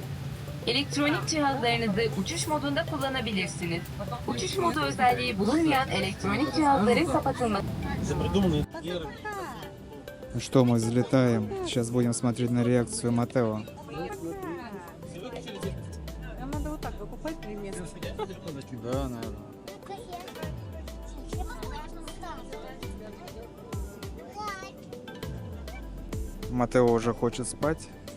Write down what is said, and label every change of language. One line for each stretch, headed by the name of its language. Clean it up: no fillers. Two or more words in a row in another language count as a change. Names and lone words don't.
Turkish: Elektronik cihazlarınızı uçuş modunda kullanabilirsiniz. Uçuş modu özelliği bulunmayan elektronik cihazların kapatılması.
Russian: Ну что, мы взлетаем. Сейчас будем смотреть на реакцию Матео. Нам надо вот так выкупать 3 места. Да, наверное. Матео уже хочет спать.